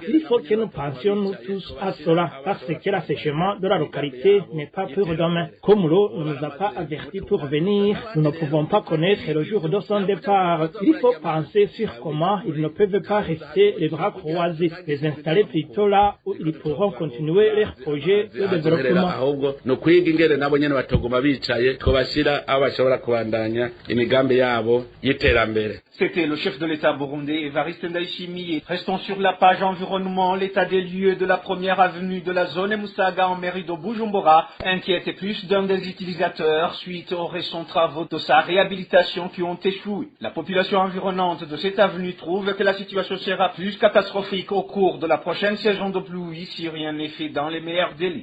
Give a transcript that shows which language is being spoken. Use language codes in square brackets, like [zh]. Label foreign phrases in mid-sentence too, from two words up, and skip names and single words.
[fr] Il faut que nous pensions nous tous à cela parce que l'assèchement de la localité n'est pas pour demain. Comme l'eau ne nous a pas avertis pour venir, nous ne pouvons pas connaître le jour de son départ. Il faut penser sur comment ils ne peuvent pas rester les bras croisés, les installer plutôt là où ils pourront continuer leur projet de développement. [rn] No kwiga ingene nabo nyene batogoma bicaye twobashira aho bashobora kubandanya imigambi yabo y'iterambere. [fr] C'était le chef de l'État burundais, Évariste Ndayishimiye. Restons sur la page environnement. L'état des lieux de la première avenue de la zone Musaga en mairie de Bujumbura inquiète plus d'un des utilisateurs suite aux récents travaux de sa réhabilitation qui ont échoué. La population environnante de cette avenue trouve que la situation sera plus catastrophique au cours de la prochaine saison de pluie si rien n'est fait dans les meilleurs délais.